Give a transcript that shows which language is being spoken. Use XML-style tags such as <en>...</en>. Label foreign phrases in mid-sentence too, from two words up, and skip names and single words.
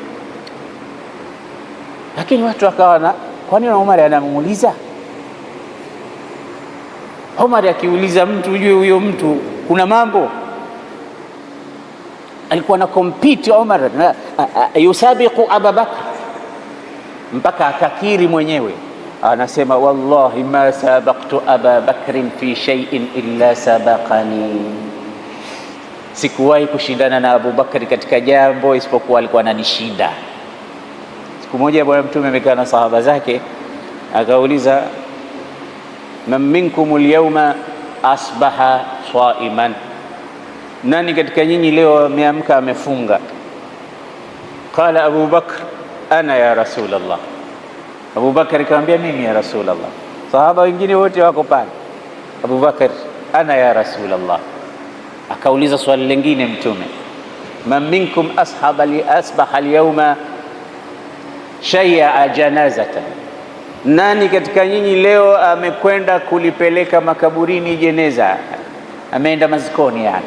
<sw>Lakini watu wakawa kwa nini Umar anamuuliza? Umar akiuliza mtu, ujue huyo mtu kuna mambo. Alikuwa na compete Umar yusabiqu Abu Bakr, mpaka akakiri mwenyewe, anasema</sw> <ar>والله ما سبقت أبا بكر في شيء إلا سبقني,</ar> <sw>sikuwahi kushindana na Abu Bakri katika jambo isipokuwa alikuwa ananishinda. Siku moja Bwana Mtume amekaa na sahaba zake, akauliza</sw> <ar>من منكم اليوم أصبح صائما,</ar> <sw>nani katika nyinyi leo ameamka amefunga?</sw> <ar>قال أبو بكر أنا يا رسول الله.</ar> <sw>Abu Bakr akamwambia mimi</sw> <ar>يا رسول الله.</ar> <sw>Sahaba wengine wote wako pale.</sw> <ar>أبو بكر أنا يا رسول الله.</ar> <sw>Akauliza swali lingine Mtume,</sw> <ar>من منكم أصبح اليوم شيع جنازة,</ar> <sw>nani katika nyinyi leo amekwenda kulipeleka makaburini jeneza, ameenda mazikoni yani?</sw>